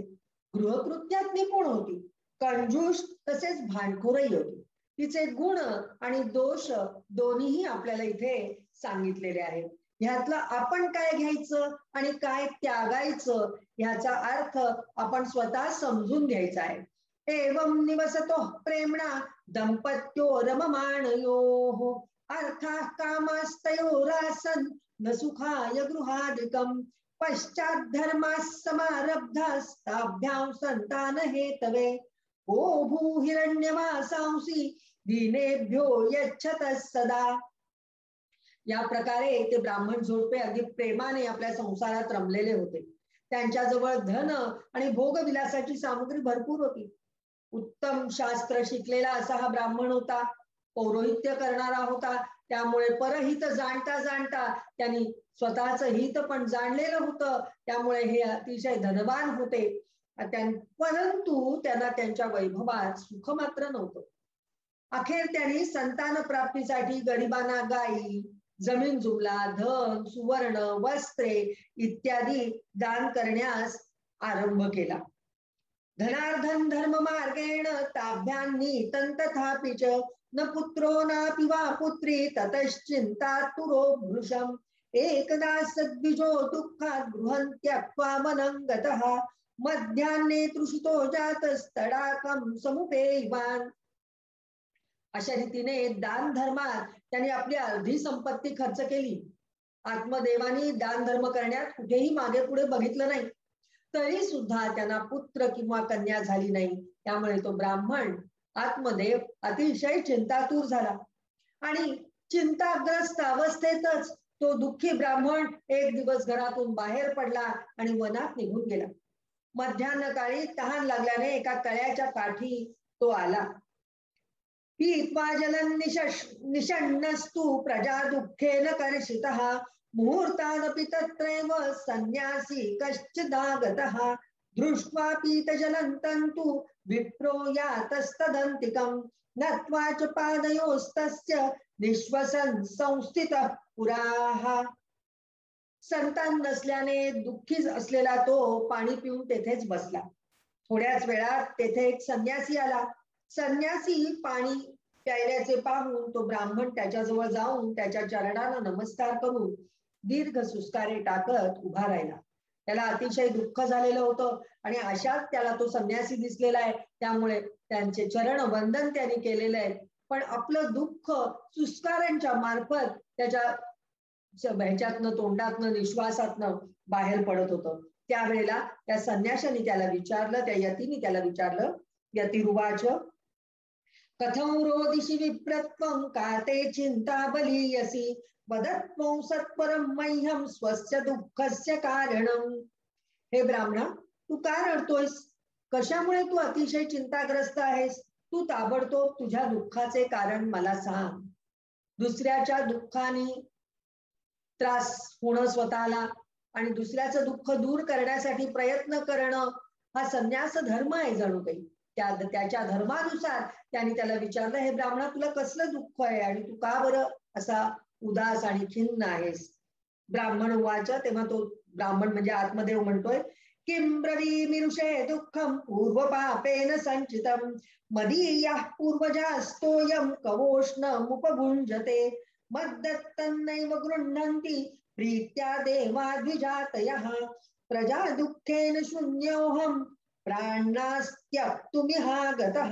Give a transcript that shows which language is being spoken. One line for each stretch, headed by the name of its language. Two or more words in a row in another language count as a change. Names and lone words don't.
Marathi: गृहकृत्यात निपुण होती, कंजूष तसेच भांडखोरही होती. तिचे गुण आणि दोष दोन्हीही आपल्याला इथे सांगितलेले आहेत. ह्यातलं आपण काय घ्यायचं आणि काय त्यागायचं ह्याचा अर्थ आपण स्वतः समजून घ्यायचा आहे.
Sanskrit: एवं निवसतो प्रेमणा दंपत्यो रममाणयोः अर्थाः कामास्तयोरासन् न सुखाय गृहादिकम् पश्चात् धर्माः समारब्धास्ताभ्यां संतान हेतवे ओ भूहिरण्यवासांसि दीनेभ्यो यच्छतः सदा.
Marathi: या प्रकारे ते ब्राह्मण जोडपे अगदी प्रेमाने आपल्या संसारात रमलेले होते. त्यांच्याजवळ धन आणि भोगविलासाची सामग्री भरपूर होती. उत्तम शास्त्र शिकलेला असा हा ब्राह्मण होता. पौरोहित्य करणारा होता. त्यामुळे परहित जाणता जाणता त्यांनी स्वतःच हित पण जाणलेलं होतं. त्यामुळे हे अतिशय धनवान होते. परंतु त्यांना त्यांच्या वैभवात सुख मात्र नव्हतं. अखेर त्यांनी संतान प्राप्तीसाठी गरिबांना गायी, जमीन जुमला, धन, सुवर्ण, वस्त्रे इत्यादी दान करण्यास आरंभ केला.
Sanskrit: धनार्धन धर्म मार्गेण ताभ्यांनी तंतथापि च न पुत्रो नापि वा पुत्री ततश्चिंता तुरो भृशम एकदा सद्विजो दुःखात् गृहं त्यक्त्वा वनं गतः मध्याह्ने तृषितो जातस्तडाकं समुपेयवान्.
Marathi: अशा रीतीने दान धर्मात त्यांनी आपली अर्धी संपत्ती खर्च केली. आत्मदेवानी दान धर्म करण्यात कुठेही मागे पुढे बघितलं नाही. तरी सुद्धा त्यांना पुत्र किंवा कन्या झाली नाही. त्यामुळे तो ब्राह्मण आत्मदेव अतिशय चिंतातूर झाला आणि चिंताग्रस्त अवस्थेतच तो दुःखी ब्राह्मण एक दिवस घरातून बाहेर पडला आणि वनात निघून गेला. मध्यान्ह काळी तहान लागल्याने एका तळ्याच्या काठी तो आला.
Sanskrit: पीत्वा जलं निषण्णस्तु प्रजा दुःखेन कर्षितः मुहूर्तादपि तत्रैव सन्यासी कश्चिदागतः दृष्ट्वा पीतजलं तन्तु विप्रो यातस्तदन्तिकं नत्वा च पादयोस्तस्य निश्वसन् संस्थितः पुराः.
Marathi: संतान नसल्याने दुःखी असलेला तो पाणी पिऊन तेथेच बसला. थोड्याच वेळात तेथे एक संन्यासी आला. संन्यासी पाणी प्यायल्याचे पाहून तो ब्राह्मण त्याच्याजवळ जाऊन त्याच्या चरणाला नमस्कार करून दीर्घ सुस्कारे टाकत उभा राहिला. त्याला अतिशय दुःख झालेलं होतं आणि अशात त्याला तो संन्यासी दिसलेला आहे. त्यामुळे त्यांचे चरण वंदन त्यांनी केलेलं आहे. पण आपलं दुःख सुस्कारांच्या मार्फत त्याच्या ह्याच्यातनं, तोंडातनं, निश्वासातनं बाहेर पडत होतं. त्यावेळेला त्या संन्याशाने त्याला विचारलं, त्या यतीने त्याला विचारलं.
Sanskrit: यतिरुवाच कथं रोदिषि विप्रत्वं का ते चिंता बलीयसी वदत्वं सत्वरं मह्यं स्वस्य दुःखस्य कारणं.
Marathi: हे ब्राह्मणा, तू का रडतोयस? कशामुळे तू अतिशय चिंताग्रस्त आहेस? तू ताबडतोब तुझ्या दुःखाचे कारण मला सांग. दुसऱ्याच्या दुःखाने त्रास होणं स्वतःला आणि दुसऱ्याचं दुःख दूर करण्यासाठी प्रयत्न करणं हा संन्यास धर्म आहे जणू काही. त्याच्या धर्मानुसार त्यांनी त्याला विचारलं, हे ब्राह्मणा तुला कसलं दुःख आहे आणि तू का बरं असा उदास आणि खिन्न आहेस?
Sanskrit: ब्राह्मण उवाच,
Marathi: तेव्हा तो ब्राह्मण म्हणजे आत्मदेव म्हणतोय,
Sanskrit: किं ब्रवीमिरुषे दुःखम पूर्व पापेन संचितम मदीयः पूर्वजास्तोयं कवोष्णमुपभुञ्जते मद्दत्तन्नैव गृह्णन्ति प्रीत्या देवाद्विजातयः प्रजा दुःखेन शून्योऽहं प्राणास्त्यक्तुमिहागतः